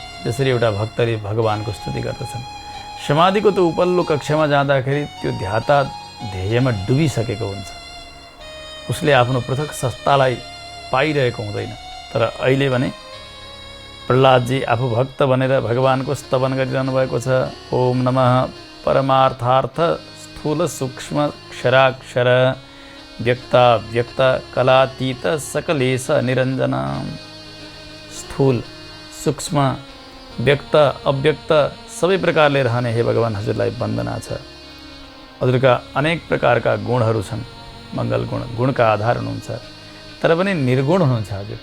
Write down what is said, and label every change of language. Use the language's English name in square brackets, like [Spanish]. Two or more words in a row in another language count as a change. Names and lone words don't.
[Nepali] जसरी एउटा भक्तले भगवानको स्तुति गर्दछन्, समाधिको त उपल्लो कक्षामा जाँदाखेरि त्यो ध्याता ध्येयमा डुबिसकेको हुन्छ, उसले आफ्नो पृथक सत्तालाई पाइरहेको हुँदैन। तर अहिले भने प्रहलादजी आफू भक्त भनेर भगवानको स्तवन गरिरहनु भएको छ। [Sanskrit] ओम नमः परमार्थार्थ स्थूल सूक्ष्म क्षराक्षर व्यक्त व्यक्त कलातीत सकलेश निरञ्जन। [Nepali] स्थूल सूक्ष्म व्यक्त अव्यक्त सबै प्रकारले रहने हे भगवान हजुरलाई वन्दना छ। हजुरका अनेक प्रकारका गुणहरू छन्, मङ्गल गुण, गुणका आधार हुनुहुन्छ, तर पनि निर्गुण हुनुहुन्छ हजुर।